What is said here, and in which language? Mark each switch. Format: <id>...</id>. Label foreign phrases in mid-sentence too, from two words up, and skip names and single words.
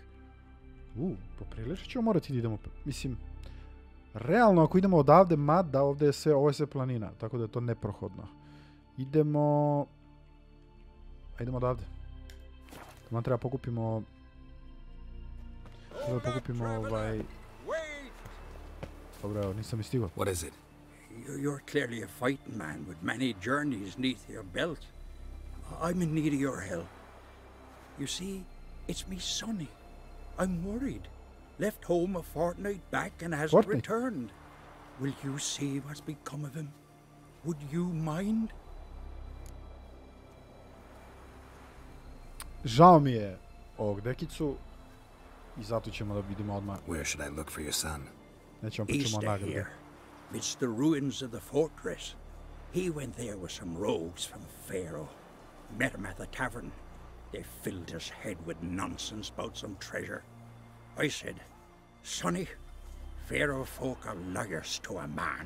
<bs>poprilično ćemo morati da idemo... Mislim, realno ako idemo odavde, mada ovdje je sve, ovo je sve planina, tako da je to neprohodno. Idemo odavde. Tamo treba pokupimo... Dobro, evo, nisam i stigao.</bs> <en>What is it? You're clearly a fighting man with many journeys neath your belt. I'm in need of your help. You see, it's me Sonny. I'm worried. Left home a fortnight back and hasn't returned. Will you see what's become of him? Would you mind?</en> <bs>Žao mi je ovog dekicu i zato ćemo da vidimo odmah.</bs> <en>Where should I look for your son?</en> <bs>Nećemo pričamo o nagrade.</bs> <en>It's the ruins of the fortress. He went there with some rogues from Faroe. Met him at the tavern. They filled his head with nonsense about some treasure. I said, Sonny, Faroe folk are liars to a man.</en>